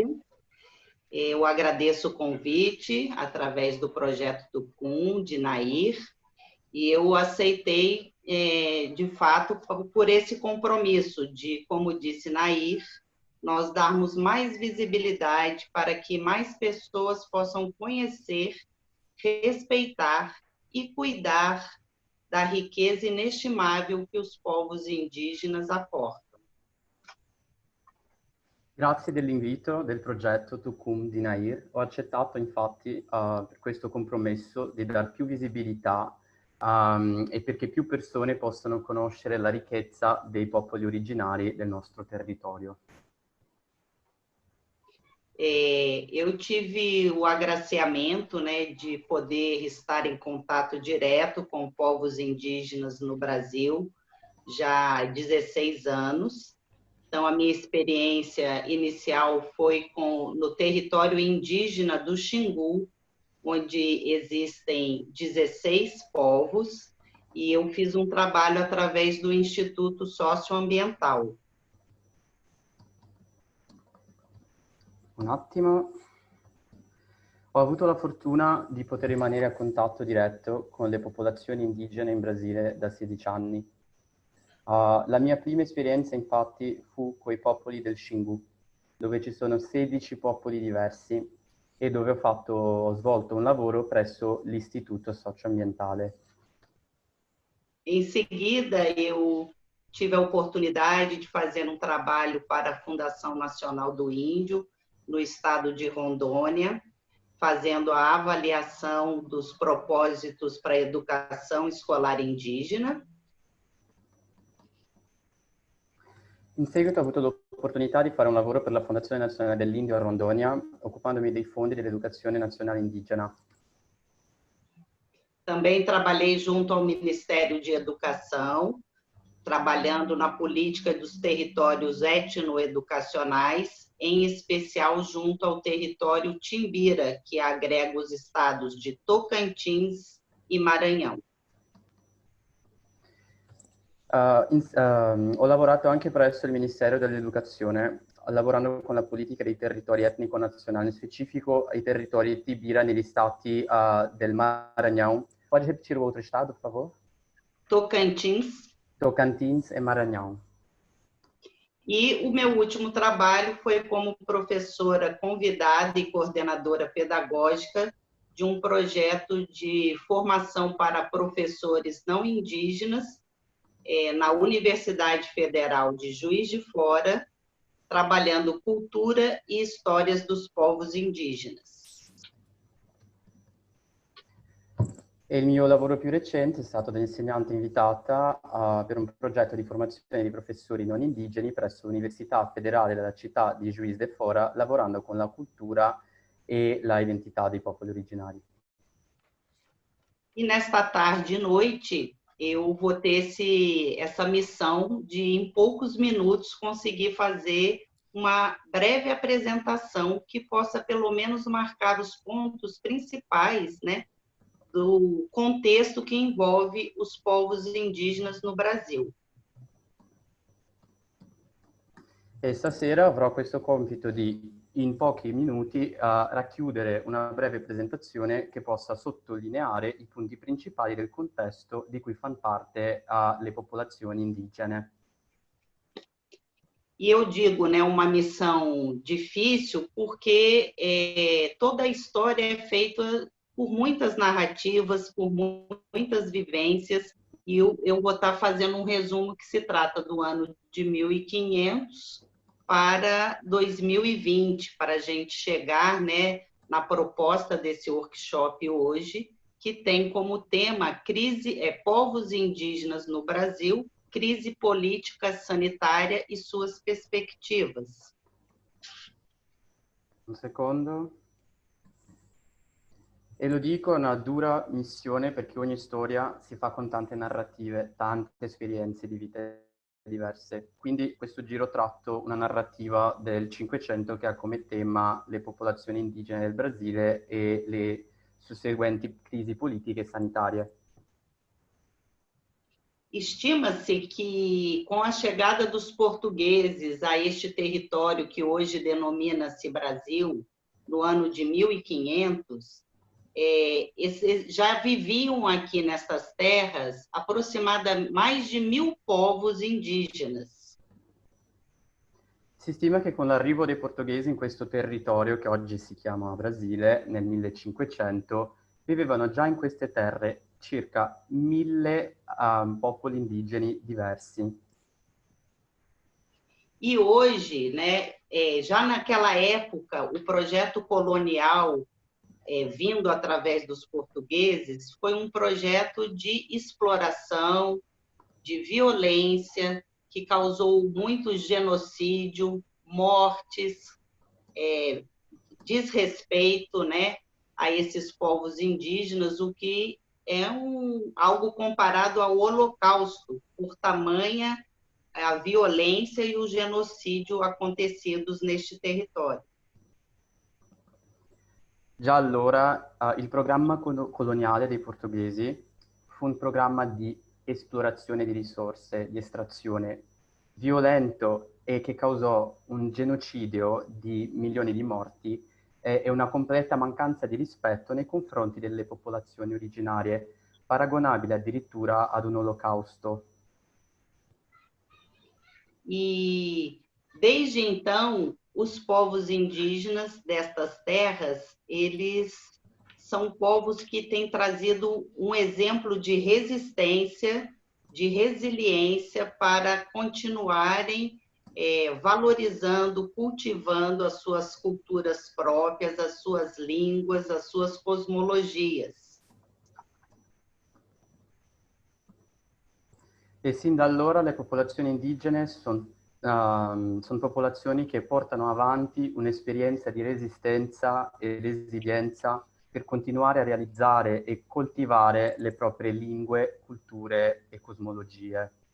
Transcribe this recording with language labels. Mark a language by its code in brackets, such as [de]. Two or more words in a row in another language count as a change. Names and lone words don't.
[pt] Eu agradeço o convite através do projeto Tucum, de Nair, e eu aceitei, de fato, por esse compromisso de, como disse Nair, nós darmos mais visibilidade para que mais pessoas possam conhecer, respeitar e cuidar da riqueza inestimável que os povos indígenas aportam. [it] Grazie dell'invito del progetto Tucum di Nair. Ho accettato infatti per questo compromesso di dar più visibilità e perché più persone possano conoscere la ricchezza dei popoli originari del nostro territorio. [pt] Eu tive o agraciamento, né, de poder estar em contato direto com povos indígenas no Brasil já há 16 anos. Então, a minha experiência inicial foi no território indígena do Xingu, onde existem 16 povos, e eu fiz um trabalho através do Instituto Socioambiental. [it] Un attimo. Ho avuto la fortuna di poter rimanere a contatto diretto con le popolazioni indigene in Brasile da 16 anni. La mia prima esperienza infatti fu coi popoli del Xingu, dove ci sono 16 popoli diversi e dove ho svolto un lavoro presso l'Istituto Socioambientale. [pt] Em seguida, eu tive a oportunidade de fazer um trabalho para a Fundação Nacional do Índio, no estado de Rondônia, fazendo a avaliação dos propósitos para a educação escolar indígena. [it] In seguito ho avuto l'opportunità di fare un lavoro per la Fondazione Nazionale dell'Indio a Rondônia, occupandomi dei fondi dell'educazione nazionale indigena. [pt] Também trabalhei junto ao Ministério de Educação, trabalhando na política dos territórios etnoeducacionais, em especial junto ao território Timbira, que agrega os estados de Tocantins e Maranhão. [it] Ho lavorato anche presso il Ministero dell'Educazione, lavorando con la politica dei territori etnico-nazionali, in specifico ai territori Tibira negli stati del Maranhão. [pt] Pode repetir o outro estado, por favor? Tocantins. Tocantins e Maranhão. E o meu último trabalho foi como professora convidada e coordenadora pedagógica de um projeto de formação para professores não indígenas na Universidade Federal de Juiz de Fora, trabalhando cultura e histórias dos povos indígenas. [it] E il mio lavoro più recente è stato da insegnante invitata per un progetto di formazione di professori non indigeni presso l'Università Federale della città di Juiz de Fora, lavorando con la cultura e la identità dei popoli originari. [pt] E nesta tarde e noite, eu vou ter essa missão de, em poucos minutos, conseguir fazer uma breve apresentação que possa, pelo menos, marcar os pontos principais, né, do contexto que envolve os povos indígenas no Brasil. E stasera avrò questo compito di, in pochi minuti, racchiudere una breve presentazione che possa sottolineare i punti principali del contesto di cui fanno parte le popolazioni indigene. E eu digo, né, uma missão difícil porque toda a história é feita por muitas narrativas, por muitas vivências, e eu vou estar fazendo um resumo que se trata do ano de 1500 para 2020, para a gente chegar, né, na proposta desse workshop hoje, que tem como tema povos indígenas no Brasil, crise política sanitária e suas perspectivas. [it] Un secondo. E lo dico, è una dura missione perché ogni storia si fa con tante narrative, tante esperienze di vite diverse. Quindi questo giro tratto una narrativa del Cinquecento che ha come tema le popolazioni indigene del Brasile e le susseguenti crisi politiche e sanitarie. [pt] Estima-se que, com a chegada dos portugueses a este território que hoje denomina-se Brasil, no ano de 1500, já viviam aqui nessas terras aproximadamente mais de 1000 povos indígenas. [it] Si stima che con l'arrivo dei portoghesi in questo territorio, che oggi si chiama Brasile, nel 1500, vivevano già in queste terre circa 1000 popoli indigeni diversi. [pt] E hoje, né, já naquela época, o projeto colonial, vindo através dos portugueses, foi um projeto de exploração, de violência, que causou muito genocídio, mortes, desrespeito, né, a esses povos indígenas, o que é algo comparado ao Holocausto, por tamanha a violência e o genocídio acontecidos neste território. [it] Già allora il programma coloniale dei portoghesi fu un programma di esplorazione di risorse, di estrazione violento e che causò un genocidio di milioni di morti e una completa mancanza di rispetto nei confronti delle popolazioni originarie, paragonabile addirittura ad un olocausto. [pt] E desde então, os povos indígenas destas terras, eles são povos que têm trazido um exemplo de resistência, de resiliência para continuarem valorizando, cultivando as suas culturas próprias, as suas línguas, as suas cosmologias. [it] E sin da allora le popolazioni indigene sono popolazioni che portano avanti un'esperienza di resistenza e resilienza per continuare a realizzare e coltivare le proprie lingue, culture e cosmologie.